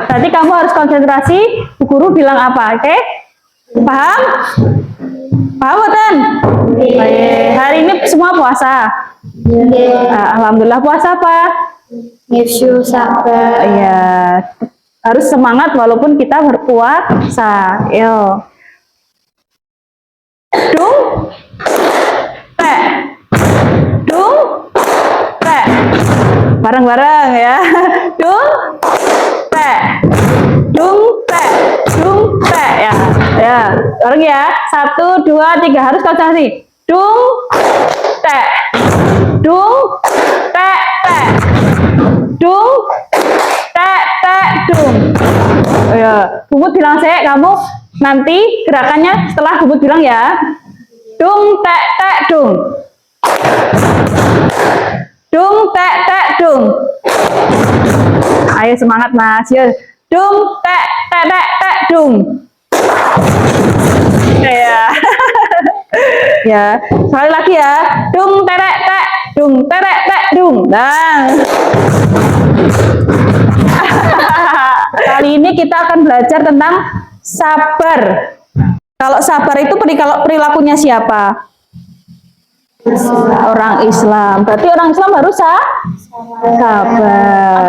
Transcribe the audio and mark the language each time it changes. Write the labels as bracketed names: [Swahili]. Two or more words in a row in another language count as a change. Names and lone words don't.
[Indonesian] Berarti kamu harus konsentrasi Bu Guru bilang apa, oke? Paham? Paham betul? Hari ini semua puasa. Alhamdulillah. Puasa apa? Nifsu sabar. Iya. Harus semangat walaupun kita berpuasa. Yo. Dung, tek. Dung, tek. Bareng-bareng ya. Dung, tek. Dung, tek. Dung, tek ya. Ya, bareng ya. 1, 2, 3 harus konsentrasi. Dung, tek. Dung, tek, tek. Dung, tek, tek, dung. Ya, Bubut bilang saya, kamu nanti gerakannya setelah Bubut bilang ya. Dung, tek, tek, dung. Dung, tek, tek, dung. Ayo semangat Mas. Ya. Dung, tek, tek, tek, tek, dung. Ya. Ya, sekali lagi ya. Dung, terek, tek, dung, terek, tek, dung. Nah. Kali ini kita akan belajar tentang sabar. Kalau sabar itu perilakunya siapa? Orang Islam. Berarti orang Islam harus sabar.